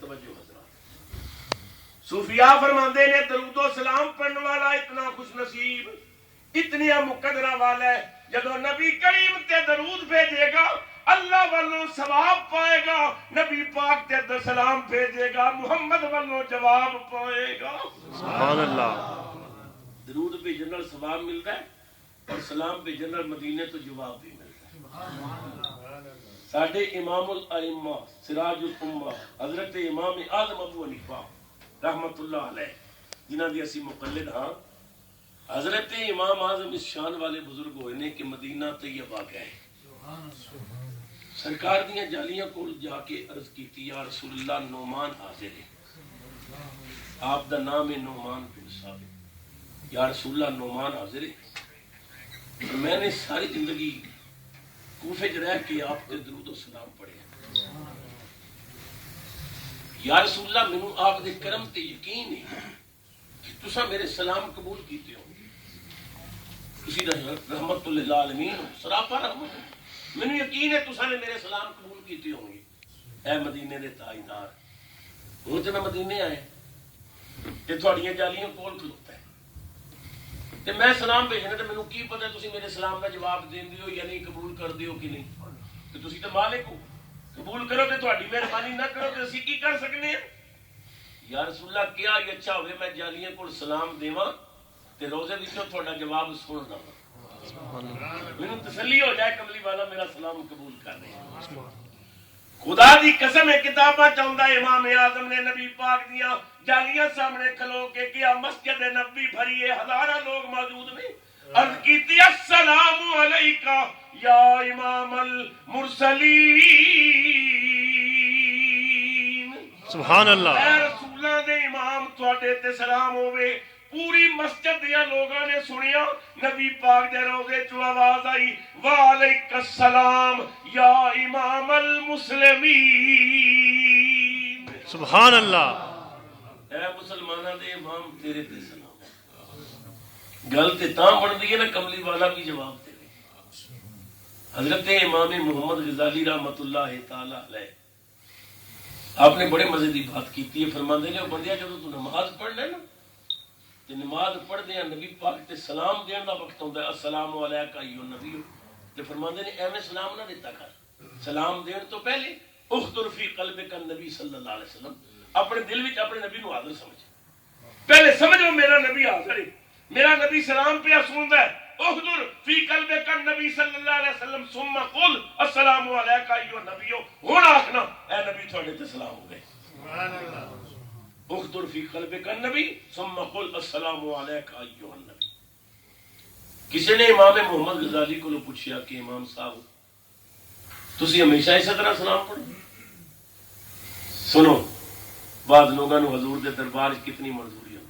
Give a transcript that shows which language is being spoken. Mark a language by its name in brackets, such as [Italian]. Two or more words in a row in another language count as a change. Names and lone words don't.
[Punjabi] توجہ حضرات صوفیاء فرماندے نے درود و سلام پڑھنے والا اتنا خوش نصیب اتنی مقدرہ والا ہے جدو نبی کریم تے درود بھیجے گا اللہ والوں ثواب پائے گا نبی پاک تے سلام بھیجے گا محمد والوں جواب پائے گا. [Arabic] سبحان اللہ. [Punjabi] درود بھیجن نال ثواب ملتا ہے اور سلام بھیجن نال مدینے تو جواب بھی ملتا ہے. ساڈے [Arabic] امام الائمہ سراج الامہ [Punjabi] حضرت امام اعظم ابو حنیفہ [Arabic] رحمت اللہ علیہ [Punjabi] جنہاں دی اسی مقلد ہاں حضرت امام اعظم اس شان والے بزرگ ہوئے نے کہ مدینہ طیبہ گئے سرکار دیاں جالیاں کول جا کے عرض کیتی [Arabic] یا رسول اللہ [Punjabi] نعمان حاضر ہے آپ دا نام ہے نعمان بن ثابت [Arabic] یا رسول اللہ [Punjabi] نعمان حاضر ہے میں نے ساری زندگی کوفے چ رہ کے آپ کے درود و سلام پڑھے [Arabic] یا رسول اللہ [Punjabi] مینوں آپ دے کرم تے یقین ہے کہ تساں میرے سلام قبول کیتے ہو تسی [Arabic] رحمت للعالمین [Punjabi] ہو سراپا رحمت مینوں یقین ہے تساں نے میرے سلام قبول کیتے ہوں گے. اے مدینے دے تاجدار ہوں تے میں مدینے آئے تے تھوڑیاں جالیاں کول کھلوتا ہے تے میں سلام بھیجنا تے مینوں کی پتہ تسی میرے سلام دا جواب دیندے ہو یا نہیں قبول کردے ہو کہ نہیں تے تسی تے مالک ہو قبول کرو تے تہاڈی مہربانی نہ کرو تے اسی کی کر سکنے ہیں. [Arabic] یا رسول اللہ [Punjabi] کیا یہ اچھا ہوئے میں جالیاں کول سلام دیواں تے روزے وچوں تہاڈا جواب سن لواں مینوں تسلی ہو جائے کملی والا میرا سلام قبول کر لے. خدا دی قسم ہے کتاباں چاہندا امام اعظم نے نبی پاک دیاں جالیاں سامنے کھلو کے کیا مسجد نبوی بھری ہے ہزاراں لوگ موجود نے عرض کیتی [Arabic] السلام علیکہ یا امام المرسلین. سبحان اللہ. [Punjabi] اے رسولاں دے امام تواڈے تے سلام ہوے. پوری مسجد دیا لوگاں نے سنیا نبی پاک دے روضے چوں آواز آئی [Arabic] وعلیک السلام یا امام المسلمین. سبحان اللہ. [Punjabi] اے مسلماناں دے امام تیرے تے سلام. گل تے تاں بندی ہے نا کملی والا بھی جواب دے. حضرت امام محمد غزالی [Arabic] رحمت اللہ تعالی علیہ [Punjabi] آپ نے بڑے مزے دی بات کیتی ہے. فرماندے نے بندیا جدوں تو نماز پڑھ لے نا تے نماز پڑھدے ہیں نبی پاک تے سلام دین دا وقت ہوندا ہے [Arabic] السلام علیکہ ایھا النبی [Punjabi] تے فرماندے نے ایویں سلام نہ دیتا کر سلام دین تو پہلے [Arabic] اخطر فی قلبک النبی صلی اللہ علیہ وسلم [Punjabi] اپنے دل وچ اپنے نبی نو حاضر سمجھ پہلے سمجھو میرا نبی حاضر ہے میرا نبی سلام پہ سندا ہے [Arabic] اخطر فی قلبک النبی صلی اللہ علیہ وسلم ثم قل السلام علیکہ ایھا النبی [Punjabi] ہن آکھنا اے نبی تھوڑے تے سلام ہو گئے. [Arabic] سبحان اللہ. اخطر فی قلبک النبی ثم قل السلام علیکہ ایھا النبی. [Urdu] کسی نے امام محمد غزالی کو پوچھا کہ امام صاحب تسی ہمیشہ اسی طرح سلام پڑھو. سنو بعض لوگوں نے حضور دے دربار کتنی منظوری ہوتی.